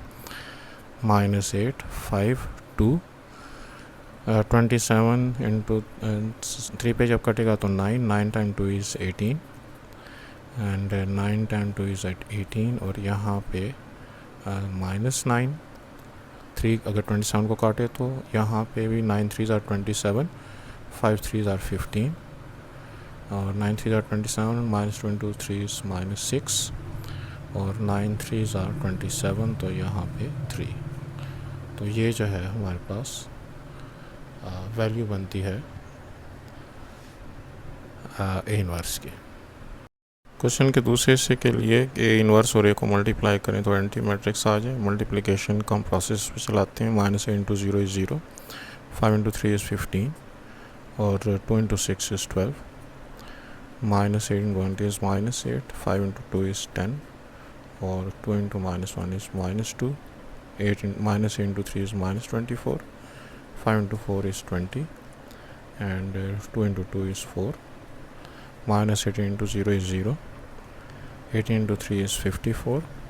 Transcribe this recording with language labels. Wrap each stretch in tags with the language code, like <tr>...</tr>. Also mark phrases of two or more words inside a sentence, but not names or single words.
<en>-8 5 2 27 into 3</en> <hi>पे जब कटेगा तो</hi> <en>9 9 time 2 is 18 and 9 time 2 is 18.</en> <hi>और यहाँ पे -9 3 अगर 27 को काटे तो यहाँ पे भी</hi> <en>9 3s are 27, 5 3s are 15</en> <hi>और</hi> <en>9 3s are 27, -2 into 3 is -6</en> <hi>और</hi> <en>9 3s are 27,</en> <hi>तो यहाँ पे 3। तो ये जो है हमारे पास वैल्यू बनती है A इन्वर्स की। क्वेश्चन के दूसरे हिस्से के लिए A इन्वर्स और A को मल्टीप्लाई करें तो</hi> <en>anti matrix</en> <hi>आ जाए। मल्टीप्लिकेशन का हम प्रोसेस पे चलाते हैं।</hi> <en>-8 × 0 is 0, 5 × 3 is 15 और 2 × 6 is 12, -8 × 1 is -8, 5 × 2 is 10 और 2 × -1 is -2, -8 × 3 is -24, 5 × 4 is 20 and 2 × 2 is 4, -18 × 0 is 0, 18 × 3 is 54</en>